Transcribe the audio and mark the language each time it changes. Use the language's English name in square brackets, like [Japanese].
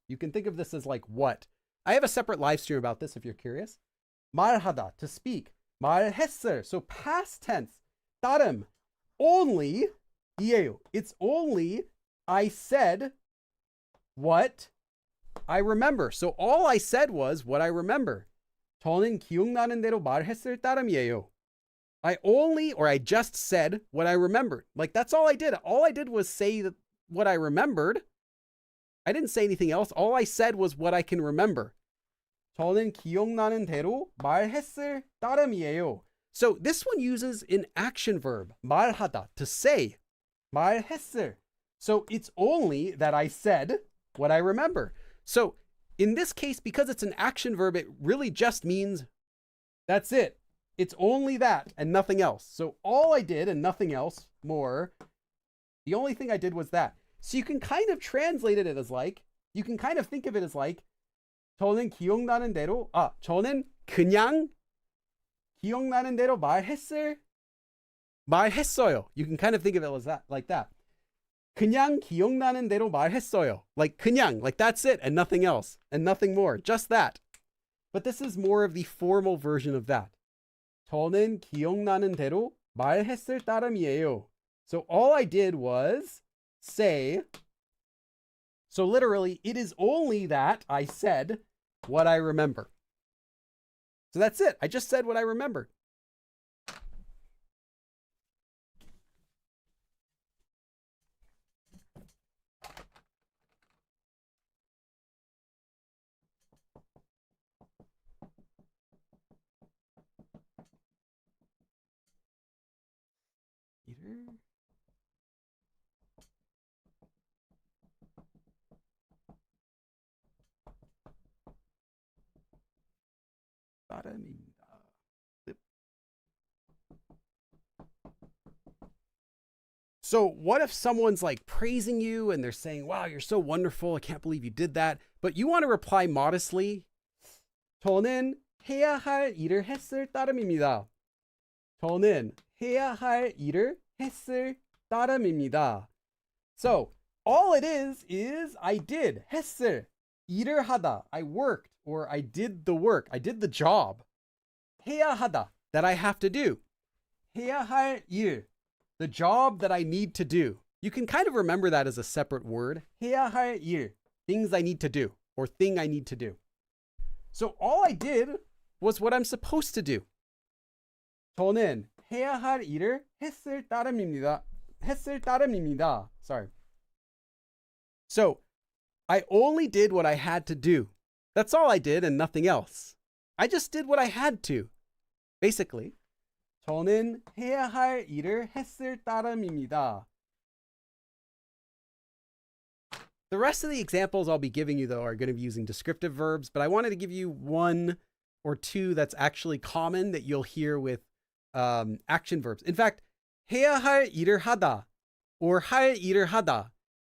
[English] You can think of this as like what. I have a separate live stream about this if you're curious. 말하다, to speak. 말했을, so past tense. [Korean] 따름, only. 이에요. [English] It's only I said what I remember. So all I said was what I remember. [Korean] 저는 기억나는 대로 말했을 따름이에요. [English] I just said what I remembered. Like that's all I did. All I did was say what I remembered. I didn't say anything else. All I said was what I can remember. [Korean] 저는 기억나는 대로 말했을 따름이에요. [English] So this one uses an action verb, 말하다, to say. [Korean] 말했을. [English] So it's only that I said what I remember. So in this case, because it's an action verb, it really just means that's it. It's only that and nothing else. So all I did and nothing else more, the only thing I did was that. So you can kind of translate it as like, you can kind of think of it as like, [Korean] 저는 기억나는 대로, 저는 그냥 기억나는 대로 말했어요. [English] You can kind of think of it as that, like that. [Korean] 그냥 기억나는 대로 말했어요. [English] Like 그냥, like that's it and nothing else and nothing more, just that. But this is more of the formal version of that. [Korean] 저는 기억나는 대로 말했을 따름이에요. [English] So all I did was say, so literally, it is only that I said what I remember. So that's it. I just said what I remembered. [Korean] 따름이다. [English] So what if someone's like praising you and they're saying, wow, you're so wonderful. I can't believe you did that. But you want to reply modestly. [Korean] 저는 해야 할 일을 했을 따름입니다. 저는 해야 할 일을 했을 따름입니다. [English] So all it is I did. 했을. [Korean] 일을 하다. [English] I worked or I did the work. I did the job. [Korean] 해야 하다. [English] That I have to do. [Korean] 해야 할 일. [English] The job that I need to do. You can kind of remember that as a separate word. [Korean] 해야 할 일. [English] Things I need to do or thing I need to do. So all I did was what I'm supposed to do. [Korean] 저는 해야 할 일을 했을 따름입니다. 했을 따름입니다. Sorry. [English] So I only did what I had to do. That's all I did and nothing else. I just did what I had to. Basically. [Korean] 저는 해야 할 일을 했을 따름입니다. [English] The rest of the examples I'll be giving you, though, are going to be using descriptive verbs, but I wanted to give you one or two that's actually common that you'll hear with action verbs. In fact, [Korean] 해야 할 일을 하다 [English] or [Korean] 할 일을 하다.